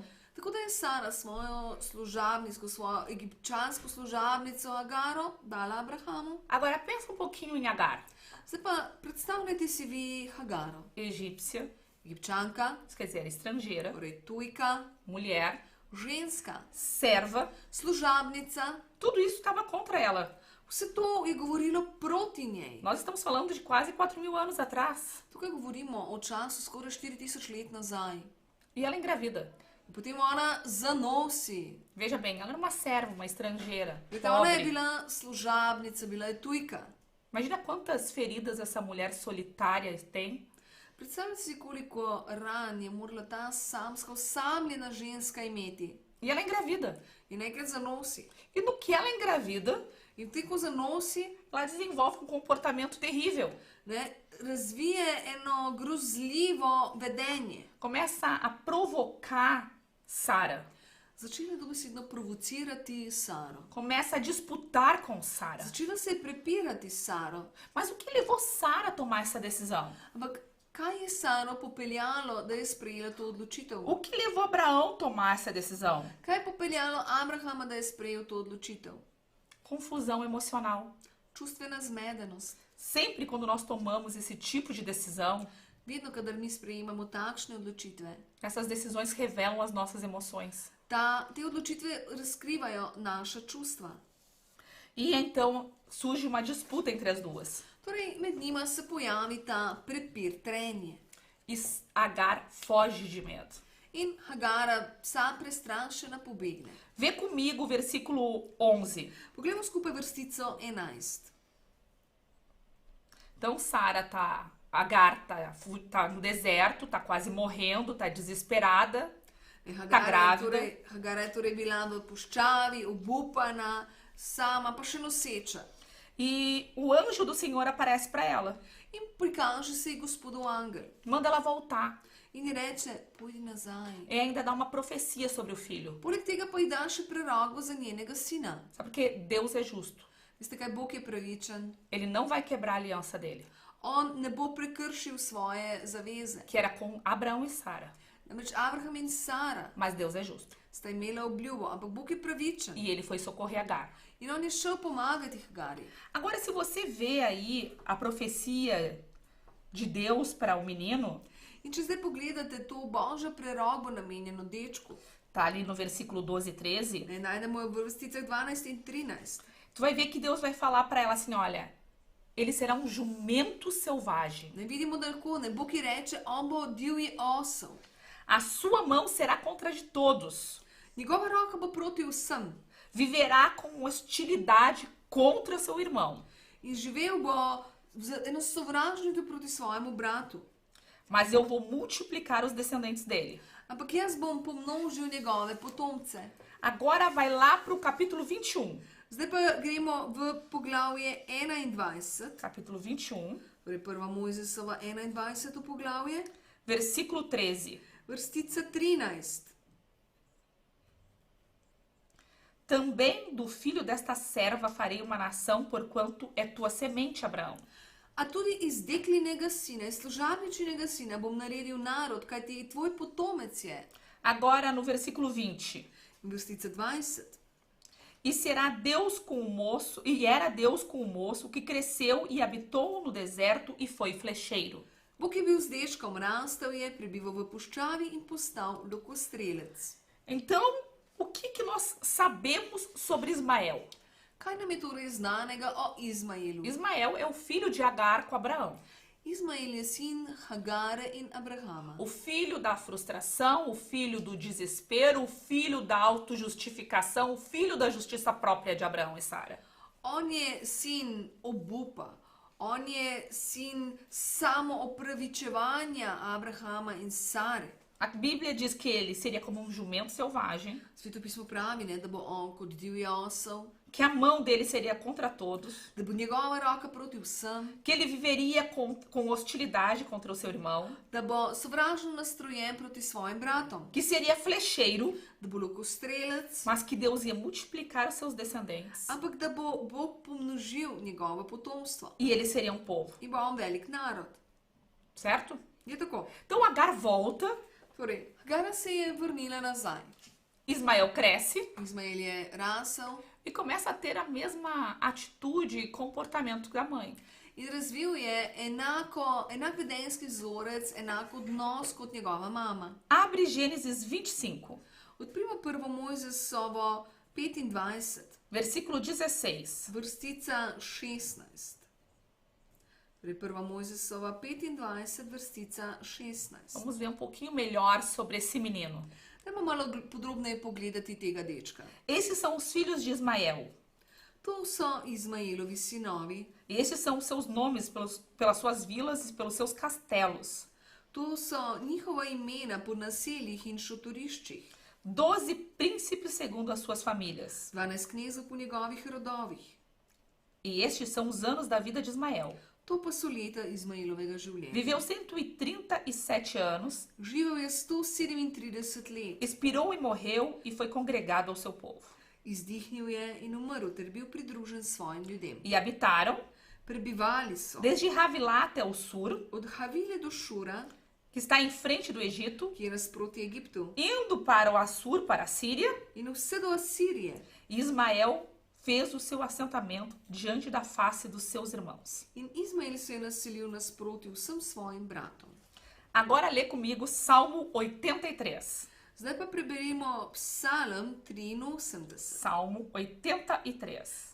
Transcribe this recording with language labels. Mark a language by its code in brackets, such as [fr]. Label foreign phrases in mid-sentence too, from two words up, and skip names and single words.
[sl] Tako da je Sara svojo služabnico, svojo egipčansko služabnico Agaro dala Abrahamu. [pt] Agora pensa um pouquinho em Agar. [sl] Zdaj pa predstavljajte si vi Hagaro, [pt] Egípcia, [sl] egipčanka, [pt] isso quer dizer estrangeira, [sl] torej tujka, [pt] mulher, [sl] ženska, [pt] serva, [sl] služabnica. [pt] tudo isso estava contra ela. [sl] Vse to je govorilo proti njej. [pt] Nós estamos falando de quase 4.000 anos atrás. [sl] Tukaj govorimo o času skoraj 4000 let nazaj. [pt] E ela engravida. [sl] In potem ona zanosi. [pt] Veja bem, ela era uma serva, uma estrangeira, [sl] Vidite, ona je [pt] pobre. [sl] bila služabnica, bila je tujka. [pt] Imagina quantas feridas essa mulher solitária tem. [sl] Predstavljajte si, koliko ran je morala ta samska, osamljena ženska imeti. [pt] E ela engravida. [sl] In enkrat zanosi. [pt] E no que ela engravida, [sl] In te, ko zanosi, [pt] ela desenvolve um comportamento terrível. [sl] ne, razvije eno grozljivo vedenje. [pt] Começa a provocar Sara. [sl] Začela dobesedno provocirati Saro. [pt] Começa a disputar com Sara. [sl] Začela se je prepirati s Saro. [pt] Mas o que levou Sara a tomar essa decisão? [sl] Ampak kaj je Saro popeljalo, da je sprejela to odločitev? [pt] O que levou Abraão a tomar essa decisão? [sl] Kaj je popeljalo Abrahama, da je sprejel to odločitev? [pt] Confusão emocional. [sl] Čustvena zmedenost. [pt] Sempre quando nós tomamos esse tipo de decisão, [sl] Vedno, kadar mi sprejemamo takšne odločitve, [pt] essas decisões revelam as nossas emoções. [sl] Te odločitve razkrivajo naša čustva. [pt] E então surge uma disputa entre as duas. [sl] Torej, med njima se pojavi ta prepir, trenje. [pt] E Agar foge de medo. [sl] In Hagara, vsa prestrašena, pobegne. [pt] Vê comigo o versículo 11. [sl] Poglejmo skupaj vrstico 11. [pt] Então Agar tá no deserto, tá quase morrendo, tá desesperada, tá grávida. [sl] Hagara je torej bila v puščavi, obupana, sama, pa še noseča. [pt] E o anjo do Senhor aparece para ela. [sl] In prikaže se ji gospodov angel. [pt] Manda ela voltar. [sl] In ji reče, pojdi nazaj. [pt] E ainda dá uma profecia sobre o filho. [sl] Poleg tega pa ji da še prerogbo za njenega sina. [pt] Sabe porque Deus é justo. [sl] Veste kaj, Bog je pravičen. [pt] Ele não vai quebrar a aliança dele, [sl] On ne bo prekršil svoje zaveze. [pt] que era com Abraão e Sara. [sl] Namreč Abraham in Sara [pt] Mas Deus é justo. [sl] sta imela obljubo, ampak Bog je pravičen. [pt] E ele foi socorrer Agar. [sl] In on je šel pomagati Hagari. [pt] Agora, se você vê aí a profecia de Deus para o menino, [sl] In če zdaj pogledate to božjo prerogbo namenjeno dečku, [pt] tá ali no versículo 12 e 13, [sl] ne najdemo jo v vrsticah 12 in 13. [pt] tu vai ver que Deus vai falar para ela assim, olha, ele será um jumento selvagem. [sl] Ne vidimo, da lahko ne Bog ji reče, on bo divji osel. [pt] A sua mão será contra de todos. [sl] Njegova roka bo proti vsem. [pt] Viverá com hostilidade contra seu irmão. [sl] In živel bo z eno sovražnostjo proti svojemu bratu. [pt] Mas eu vou multiplicar os descendentes dele. [sl] Ampak jaz bom pomnožil njegove potomce. [pt] Agora vai lá para o capítulo 21. [sl] Zdaj pa gremo v poglavje 21, [pt] Capítulo 21, [sl] torej prva Mojzesova 21. poglavje, [pt] versículo 13. [sl] vrstica 13. [pt] Também do filho desta serva farei uma nação, porquanto é tua semente, Abraão. [sl] A tudi iz deklinega sina, iz služabničinega sina bom naredil narod, kajti tvoj potomec je. [pt] Agora no versículo 20. [sl] Vrstica 20. [pt] E será Deus com o moço, e era Deus com o moço que cresceu e habitou no deserto e foi flecheiro. [sl] Bog je bil z dečkom, rastel je, prebival v puščavi in postal lokostrelec. [pt] Então, o que nós sabemos sobre Ismael? [sl] Kaj nam je torej znanega o Izmaelu? [pt] Ismael é o filho de Agar com Abraão. [sl] Izmael je sin Hagare in Abrahama. [pt] O filho da frustração, o filho do desespero, o filho da autojustificação, o filho da justiça própria de Abraão e Sara. [sl] On je sin obupa, on je sin samoopravičevanja Abrahama in Sare. [pt] A Bíblia diz que ele seria como um jumento selvagem, [sl] Svetopismo pravi, ne, da bo on kot divji osel, [pt] que a mão dele seria contra todos, [sl] da bo njegova roka proti vsem, [pt] que ele viveria com hostilidade contra o seu irmão, [sl] da bo sovražno nastrojen proti svojim bratom, [pt] que seria flecheiro, [sl] da bo lokostrelec, [pt] mas que Deus ia multiplicar os seus descendentes [sl] ampak da bo Bog pomnožil njegovo potomstvo [pt] e ele seria um povo, [sl] in bo on velik narod. [pt] certo? [sl] Je tako. [pt] Então Agar volta, [sl] Torej, Hagara se je vrnila nazaj. [pt] Ismael cresce [sl] Izmael je rasel [pt] e começa a ter a mesma atitude e comportamento da mãe. [sl] in razvil je enak vedenjski vzorec, enak odnos kot njegova mama. [pt] Abre Gênesis 25, [sl] Odprimo prvo Mojzesovo 25, [pt] versículo 16. [sl] vrstica 16. Torej, prva Mojzesova 25, vrstica 16. [pt] Vamos ver um pouquinho melhor sobre esse menino. [sl] Dajmo malo podrobneje pogledati tega dečka. [pt] Esses são os filhos de Ismael. [sl] To so Izmaelovi sinovi, [pt] Esses são os seus nomes pelas suas vilas e pelos seus castelos. [sl] to so njihova imena po naseljih in šotoriščih. [pt] 12 príncipes segundo as suas famílias. [sl] 12 knezov po njegovih rodovih. [pt] E estes são os anos da vida de Ismael. [sl] To pa so leta Izmaelovega življenja. [pt] Viveu 137 anos, [sl] Živel je 137 let, [pt] expirou e morreu e foi congregado ao seu povo. [sl] izdihnil je in umrl ter bil pridružen svojim ljudem. [pt] E habitaram [sl] Prebivali so [pt] desde Havilá até o sur, [sl] od Havile do Šura, [pt] que está em frente do Egito, [sl] ki je nasproti Egiptu, [pt] indo para o Assur, para a Síria, [sl] in vse do Asirije. [pt] e Ismael fez o seu assentamento diante da face dos seus irmãos. [sl] In Izmael se je naselil nasproti vsem svojim bratom. [pt] Agora lê comigo Salmo 83. [sl] Zdaj pa preberimo Psalm 83. [pt] Salmo 83.